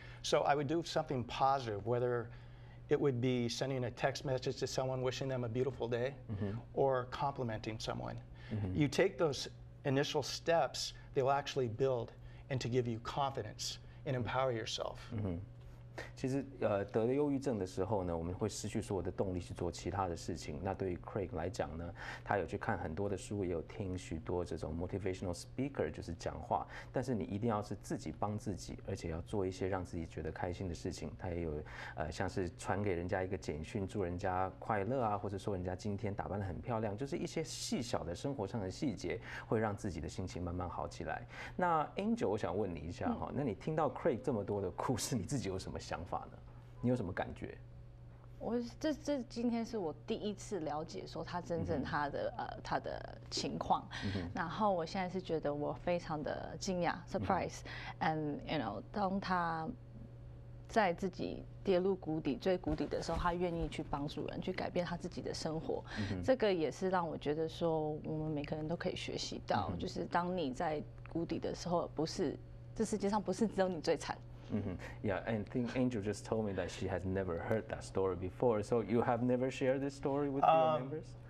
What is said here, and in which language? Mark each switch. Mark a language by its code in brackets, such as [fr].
[en] So I would do something positive, whether it would be sending a text message to someone wishing them a beautiful day or complimenting someone. You take those initial steps, they'll actually build and to give you confidence and empower yourself. [zh] 其实得了忧郁症的时候呢，我们会失去所有的动力去做其他的事情。那对于 Craig 来讲呢，他有去看很多的书，也有听许多这种 [en] motivational speaker [zh] 就是讲话。但是你一定要是自己帮自己，而且要做一些让自己觉得开心的事情。他也有像是传给人家一个简讯，祝人家快乐啊，或者说人家今天打扮得很漂亮，就是一些细小的生活上的细节，会让自己的心情慢慢好起来。那 Angel， 我想问你一下哈，那你听到 Craig 这么多的故事，你自己有什么想法呢？你有什么感觉？这今天是我第一次了解说他真正他的情况，然后我现在是觉得我非常的惊讶 surprise， and当他在自己跌入谷底最谷底的时候，他愿意去帮助人，去改变他自己的生活，这个也是让我觉得说我们每个人都可以学习到，就是当你在谷底的时候，这世界上不是只有你最惨。 [en] Yeah, and I think Angel just told me that she has never heard that story before. So you have never shared this story with your members?